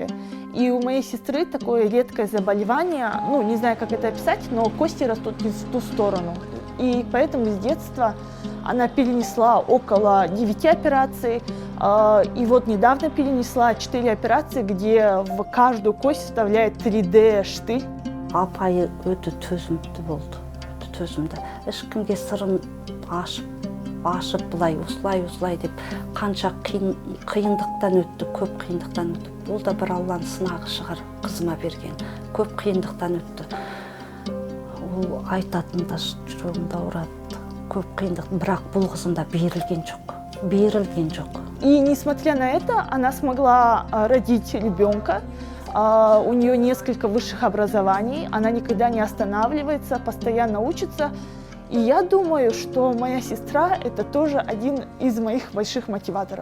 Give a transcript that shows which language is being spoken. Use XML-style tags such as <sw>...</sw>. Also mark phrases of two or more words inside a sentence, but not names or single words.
<ru>И у моей сестры такое редкое заболевание, ну, не знаю, как это описать, но кости растут не в ту сторону. И поэтому с детства она перенесла около 9 операций, и вот недавно перенесла 4 операции, где в каждую кость вставляет 3D-штырь.</ru> <kk>Апайы өте төзімді болды. Төзімді. Ешкімге сырын ашып былай, осылай деп қанша қиындықтан өтті, көп қиындықтан өтті. Ол да бір Алланың сынағы шығар, қызыма берген. Көп қиындықтан өтті. Ол айтатын да жүрегімді ауырады. Көп қиындық, бірақ бұл қызымда берілген жоқ.</kk> <ru>И несмотря на это, она смогла родить ребенка. У нее несколько высших образований, она никогда не останавливается, постоянно учится. И я думаю, что моя сестра – это тоже один из моих больших мотиваторов.</ru>